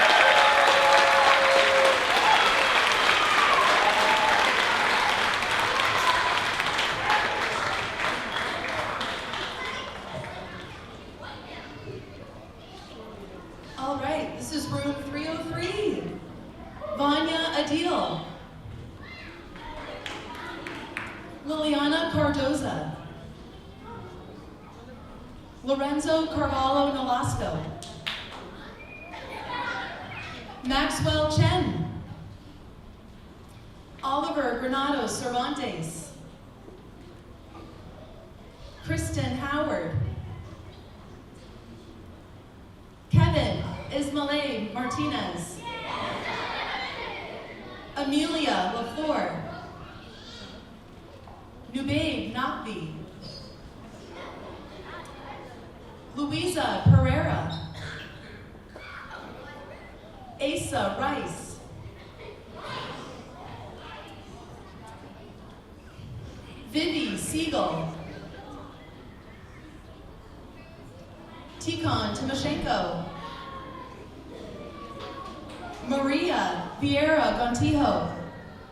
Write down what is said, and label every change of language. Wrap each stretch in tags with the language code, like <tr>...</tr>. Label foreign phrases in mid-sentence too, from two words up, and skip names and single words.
<en>All right, this is room 303. Vanya Adil. Liliana Cardoza. Lorenzo Carvalho Nolasco. Maxwell Chen. Oliver Granados Cervantes. Kristen Howard. Kevin Ismael Martinez. Amelia LaFleur. Nubabe Nakvi. Luisa Pereira. Asa Rice. Vivi Siegel. Tikon Timoshenko. Maria Vieira Gontijo.</en>